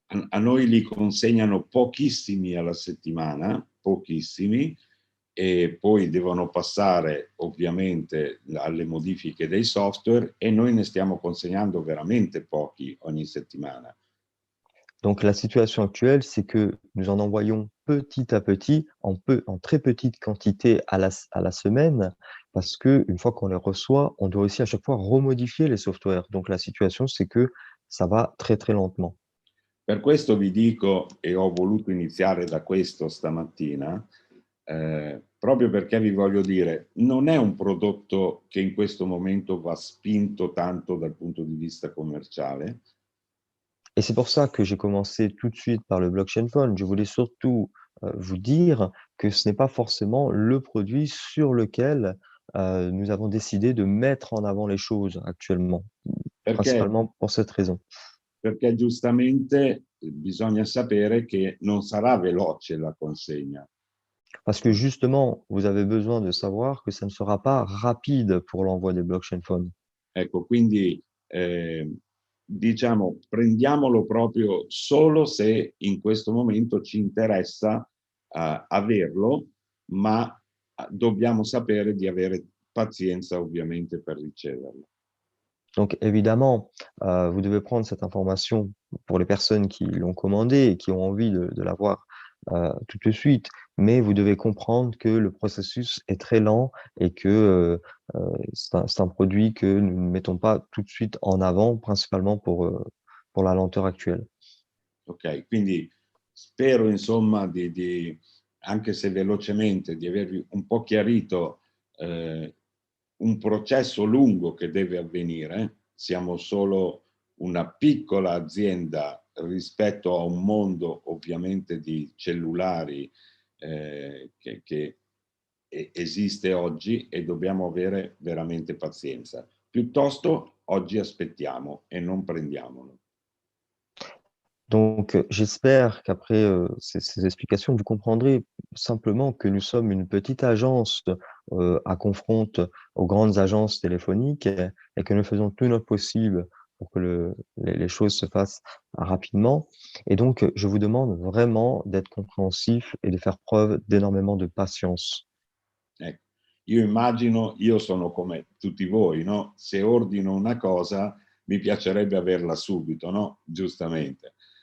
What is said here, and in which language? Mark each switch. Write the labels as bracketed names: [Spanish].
[Italian] A noi li consegnano pochissimi alla settimana, pochissimi, e poi devono passare ovviamente alle modifiche dei software e noi ne stiamo consegnando veramente pochi ogni settimana. [French] Donc la situation actuelle, c'est que nous en envoyons petit à petit, en très petite quantité à la semaine, parce qu'une fois qu'on les reçoit, on doit aussi à chaque fois remodifier les softwares. Donc la situation, c'est que ça va très, très lentement. [Italian] Per questo vi dico, e ho voluto iniziare da questo stamattina, proprio perché vi voglio dire, non è un prodotto che in questo momento va spinto tanto dal punto di vista commerciale. [French] Et c'est pour ça que j'ai commencé tout de suite par le blockchain phone. Je voulais surtout vous dire que ce n'est pas forcément le produit sur lequel nous avons décidé de mettre en avant les choses actuellement, [Italian] Perché, [French] principalement pour cette raison. [Italian] perché giustamente bisogna sapere che non sarà veloce la consegna. [French] Parce que justement, vous avez besoin de savoir que ça ne sera pas rapide pour l'envoi des blockchain phones. [Italian] Ecco, quindi diciamo, prendiamolo proprio solo se in questo momento ci interessa averlo, ma dobbiamo sapere di avere pazienza ovviamente per riceverlo. [French] Donc évidemment, vous devez prendre cette information pour les personnes qui l'ont commandé et qui ont envie de l'avoir tout de suite, mais vous devez comprendre que le processus est très lent et que c'est un produit que nous ne mettons pas tout de suite en avant, principalement pour la lenteur actuelle. [Italian] Ok, quindi spero insomma anche se velocemente, di avervi un po' chiarito un processo lungo che deve avvenire. Siamo solo una piccola azienda rispetto a un mondo ovviamente di cellulari che esiste oggi e dobbiamo avere veramente pazienza. Piuttosto oggi aspettiamo e non prendiamolo. [French] Donc, j'espère qu'après ces explications, vous comprendrez simplement que nous sommes une petite agence à confronte aux grandes agences téléphoniques et que nous faisons tout notre possible pour que les choses se fassent rapidement. Et donc, je vous demande vraiment d'être compréhensif et de faire preuve d'énormément de patience. [Italian] Ecco. Io immagino, io sono come tutti voi, no? Se ordino una cosa mi piacerebbe averla subito, no? Giustamente.